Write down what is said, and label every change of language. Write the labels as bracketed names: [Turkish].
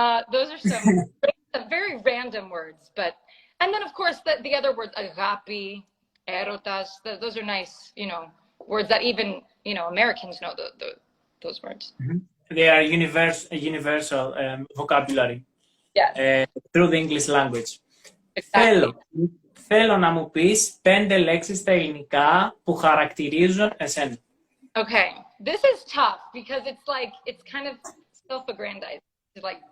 [English] Those are some very random words, but and then of course the other words, agapi, erotas, those are nice, you know, words that even, you know, Americans know those words. Mm-hmm. They are universal vocabulary Yes, through the English language. exactly. [Greek] Θέλω να μου πεις 5 λέξεις στα ελληνικά που χαρακτηρίζουν εσένα. [English] Okay, this is tough because it's kind of self-aggrandizing.